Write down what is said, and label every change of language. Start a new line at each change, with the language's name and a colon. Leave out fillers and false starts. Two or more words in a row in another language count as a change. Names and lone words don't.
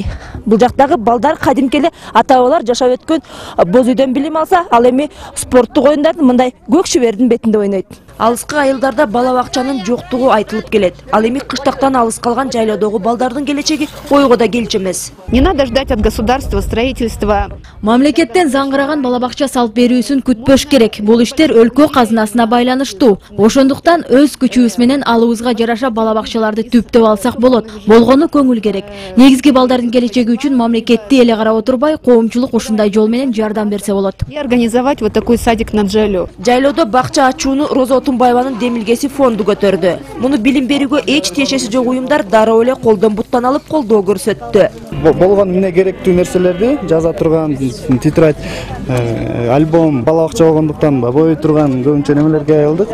Kyrgyz: Бул жактагы балдар кадимки эле ата-бабалар жашап өткөн боз үйдөн билим алса, ал эми спорттук оюндарды мындай көк шүбердин бетинде ойнойт. Алыскы айылдарда бала бакчанын жоктугу айтылып келет. Ал эми кыштактан алыс калган жайлоодогу балдардын келечеги ойго да келчү эмес.
Russian: Не надо ждать от государства строительства.
Kyrgyz: Мамлекеттен заңгыраган бала бакча салып берүүсүн күтпөш керек. Бул иштер өлкө казынасына байланыштуу. Ошондуктан өз күчүбүз менен алыбызга жараша бала бакчаларды түптөп алсак болот. Болгону көңүл керек. Негизги балдардын келечеги үчүн мамлекетти эле карап отурбай, коомчулук ушундай жол менен жардам берсе болот.
Russian: И организовать вот такой садик на Джайлоо.
Kyrgyz: Жайлоодо бакча ачууну Роза Отунбаеванын демилгеси фонду көтөрдү. Муну билим берүүгө эч тиешеси жок уюмдар дароо эле колдон буттан алып колдоо көрсөттү. Болгон эмне керектүү нерселерди жаза турган тетрадь, альбом, бала бакча болгондуктан бой турган көбүнчө немелерге айылдык.